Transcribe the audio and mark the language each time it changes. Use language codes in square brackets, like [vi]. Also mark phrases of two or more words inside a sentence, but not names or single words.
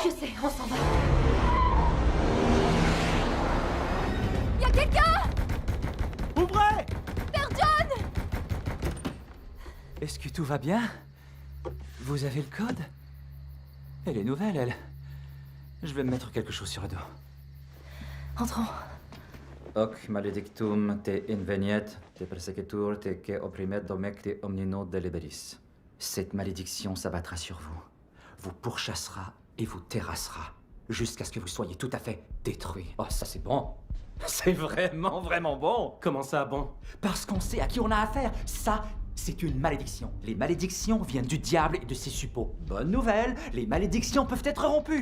[fr] Je sais, on s'en va. Y a quelqu'un? Ouvrez! Père John! Est-ce que tout va bien? Vous avez le code? Elle est nouvelle, elle. Je vais me mettre quelque chose sur le dos. Entrons. [la] Hoc maledictum te inveniet, te persecutur, te que opprimet domecti omnino deliberis. [fr] Cette malédiction s'abattra sur vous, vous pourchassera et vous terrassera, jusqu'à ce que vous soyez tout à fait détruits. Oh, ça c'est bon. C'est vraiment, vraiment bon. Comment ça, bon? Parce qu'on sait à qui on a affaire. Ça, c'est une malédiction. Les malédictions viennent du diable et de ses suppôts. Bonne nouvelle, les malédictions peuvent être rompues.